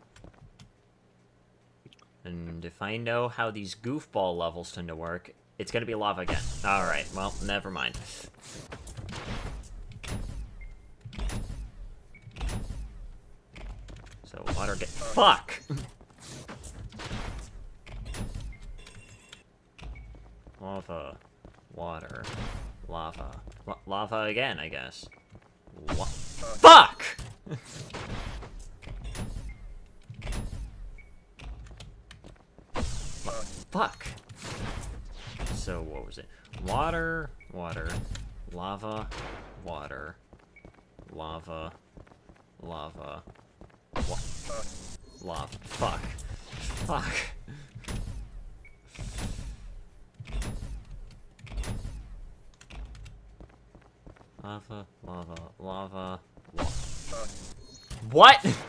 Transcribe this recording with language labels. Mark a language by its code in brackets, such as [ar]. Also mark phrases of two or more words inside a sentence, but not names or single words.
[en] And if I know how these goofball levels tend to work, it's gonna be lava again. Alright, well, never mind. So, water get- Fuck! Lava. Water. Lava. Lava again, I guess. Fuck! Fuck! So, what was it? Water, water, lava, water, lava, lava, lava. Fuck. Fuck. Lava, lava, lava, What?